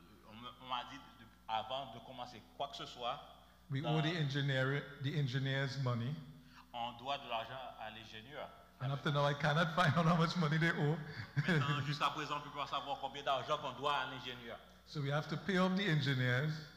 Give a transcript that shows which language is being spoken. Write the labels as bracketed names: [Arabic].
[French] on m'a dit avant de commencer quoi que ce soit, [English] we owe the engineers money. [French] on doit de l'argent à l'ingénieur. [English] And up to now, I cannot find out how much money they owe. [French] Maintenant, jusqu'à présent, on ne peut pas savoir combien d'argent qu'on doit à l'ingénieur. [English] So we have to pay off the engineers